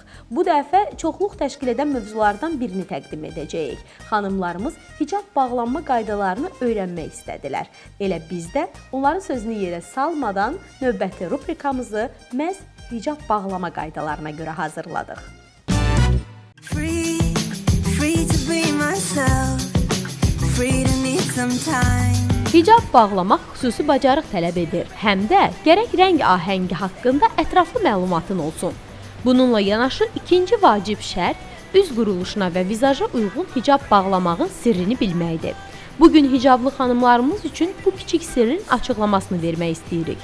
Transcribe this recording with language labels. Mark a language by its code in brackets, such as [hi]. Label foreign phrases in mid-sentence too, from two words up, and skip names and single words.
[az] Bu dəfə çoxluq təşkil edən mövzulardan birini təqdim edəcəyik. Xanımlarımız hicab bağlanma qaydalarını öyrənmək istədilər. Elə biz də onların sözünü yerə salmadan növbəti rubrikamızı məhz hicab bağlama qaydalarına görə hazırladıq. [en] Free to be myself, free to need some time. [az] Hicab bağlamaq xüsusi bacarıq tələb edir. Həm də gərək rəng ahəngi haqqında ətraflı məlumatın olsun. Bununla yanaşı ikinci vacib şərt üz quruluşuna və vizaja uyğun hicab bağlamağın sirrini bilməkdir. Bugün hicablı xanımlarımız üçün bu kiçik sirrin açıqlamasını vermək istəyirik.